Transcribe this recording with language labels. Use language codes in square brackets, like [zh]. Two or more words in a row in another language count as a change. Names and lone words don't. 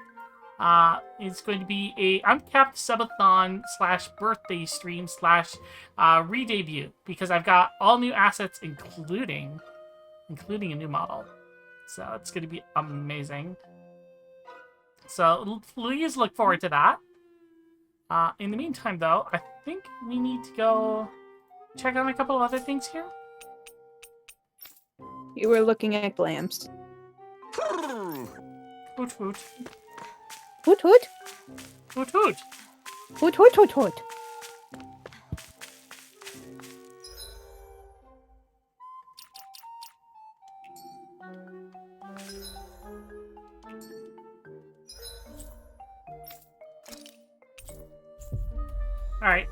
[en] It's going to be a uncapped subathon / birthday stream / re-debut, because I've got all new assets, including a new model. So it's going to be amazing. So please look forward to that. In the meantime, though, I think we need to go check on a couple of other things here. You were looking at glams. Hoot hoot. Hoot hoot. Hoot hoot. Hoot hoot hoot hoot. Alright.